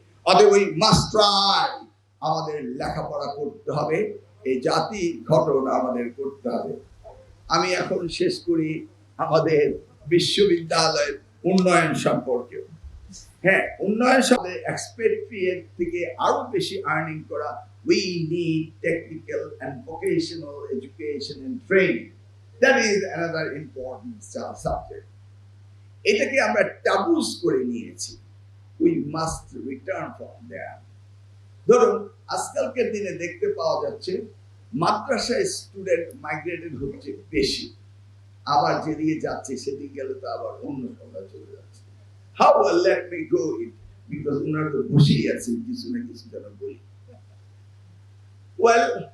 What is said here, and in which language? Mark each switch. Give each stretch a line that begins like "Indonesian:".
Bangla: অতএব ওই মাস্টার আমাদের লেখাপড়া করতে হবে, এই জাতি গঠন আমাদের করতে হবে। আমি এখন শেষ করি আমাদের বিশ্ববিদ্যালয়ের উন্নয়ন সম্পর্কে। হ্যাঁ, উন্নয়ন সাথে এক্সপেক্টেড থেকে আরো বেশি আর্নিং করা।
English: We need technical and vocational education and training. That is another important subject.
Bangla: এটাকে আমরা টাবুস করে নিয়েছি।
English: We must return from there.
Bangla: ধরুন, আজকালকার দিনে দেখতে পাওয়া যাচ্ছে মাদ্রাসায় স্টুডেন্ট মাইগ্রেটেড হচ্ছে বেশি, আবার যেদিকে যাচ্ছে সেদিকে গেলে তো আবার অন্য সংখ্যা চলে যাচ্ছে।
English: How well, let me go it, because
Bangla: ওনারা তো বসেই আছেন, কিছু না কিছু যেন বলি।
English: Well,